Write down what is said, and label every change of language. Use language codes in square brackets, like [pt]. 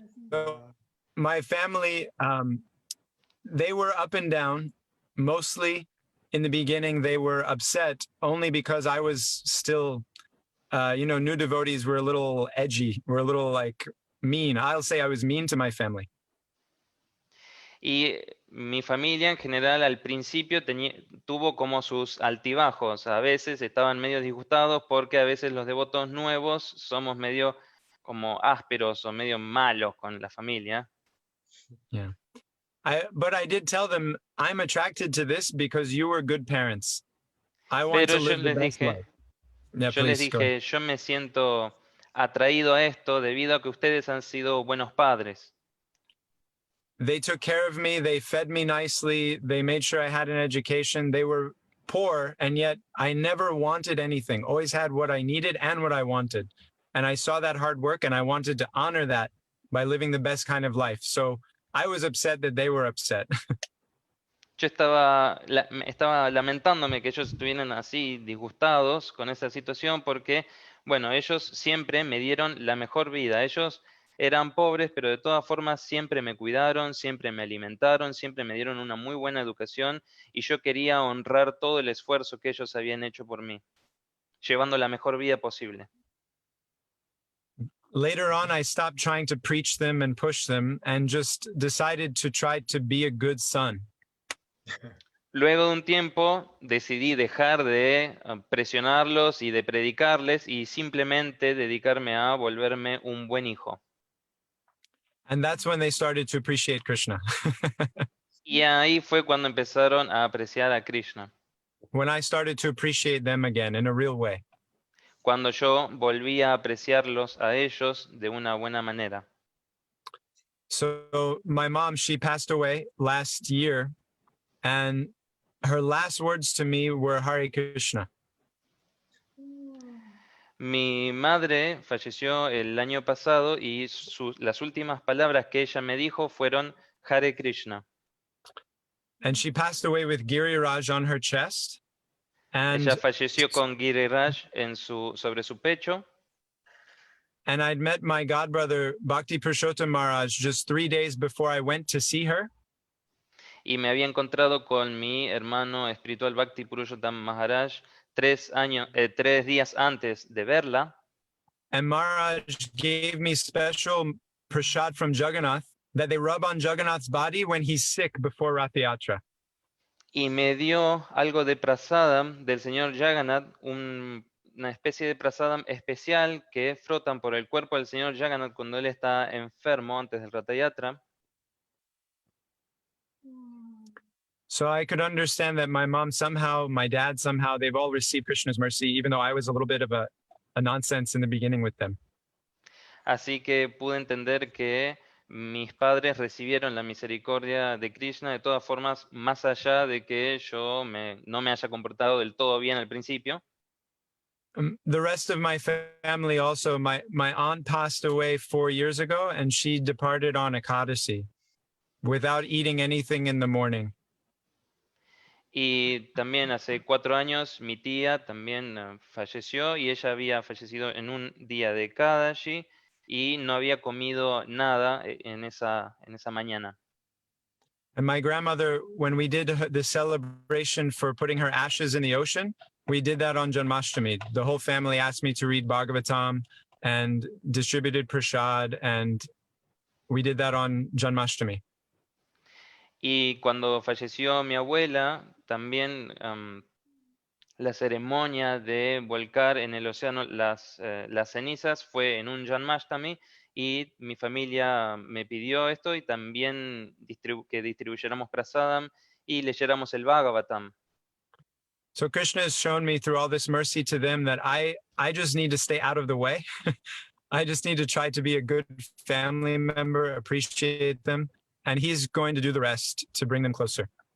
[en] So my family, they were up and down. Mostly in the beginning, they were upset only because I was still, new devotees were a little edgy. Were a little like mean. I'll say I was mean to my family. [es] Y mi familia en general al principio tuvo como sus altibajos. A veces estaban medio disgustados porque a veces los devotos nuevos somos medio como ásperos o medio malos con la familia. [en] Yeah. But I did tell them, I'm attracted to this because you were good parents. I want [es] Pero [en] to live the best life. Yeah, [es] yo les [en] please go ahead. [es] dije, yo me siento atraído a esto debido a que ustedes han sido buenos padres. [en] They took care of me. They fed me nicely. They made sure I had an education. They were poor, and yet I never wanted anything. Always had what I needed and what I wanted. And I saw that hard work, and I wanted to honor that by living the best kind of life. So I was upset that they were upset. [es] Yo estaba lamentándome que ellos estuvieran así disgustados con esa situación porque Bueno, ellos siempre me dieron la mejor vida. Ellos eran pobres, pero de todas formas siempre me cuidaron, siempre me alimentaron, siempre me dieron una muy buena educación y yo quería honrar todo el esfuerzo que ellos habían hecho por mí, llevando la mejor vida posible. [en] Later on, I stopped trying to preach them and push them and just decided to try to be a good son. [es] Luego de un tiempo decidí dejar de presionarlos y de predicarles y simplemente dedicarme a volverme un buen hijo. [en] And that's when they started to appreciate Krishna. [es] Y ahí fue cuando empezaron a apreciar a Krishna. [en] When I started to appreciate them again in a real way. [es] Cuando yo volví a apreciarlos a ellos de una buena manera. [en] So my mom, she passed away last year, and her last words to me were Hare Krishna. [es] Mi madre falleció el año pasado y las últimas palabras que ella me dijo fueron Hare Krishna. [en] And she passed away with Giriraj on her chest. And, [es] Ella falleció con Giriraj sobre su pecho. [en] and I'd met my godbrother, Bhakti Purushottam Maharaj, just 3 days before I went to see her. [es] Y me había encontrado con mi hermano espiritual Bhakti Purushottam Maharaj 3 días antes de verla. [en] And Maharaj gave me special prasad from Jagannath that they rub on Jagannath's body when he's sick before Rath Yatra. [es] Y me dio algo de prasadam del señor Jagannath, una especie de prasadam especial que frotan por el cuerpo del señor Jagannath cuando él está enfermo antes del Rath Yatra. [en] So I could understand that my mom somehow, my dad somehow, they've all received Krishna's mercy, even though I was a little bit of a nonsense in the beginning with them. [es] Así que pude entender que mis padres recibieron la misericordia de Krishna de todas formas, más allá de que yo no me haya comportado del todo bien al principio. [en] The rest of my family also, my aunt passed away 4 years ago, and she departed on Ekadasi without eating anything in the morning. [es] Y también hace 4 años mi tía también falleció y ella había fallecido en un día de Kadashi y no había comido nada en esa mañana. [en] And my grandmother, when we did the celebration for putting her ashes in the ocean, we did that on Janmashtami. The whole family asked me to read Bhagavatam and distributed prasad, and we did that on Janmashtami. [es] Y cuando falleció mi abuela, también la ceremonia de volcar en el océano las cenizas fue en un Janmashtami y mi familia me pidió esto y también que distribuyéramos prasadam y leyéramos el Bhagavatam. [en] So Krishna has shown me through all this mercy to them that I just need to stay out of the way. I just need to try to be a good family member, appreciate them, and he's going to do the rest to bring them closer.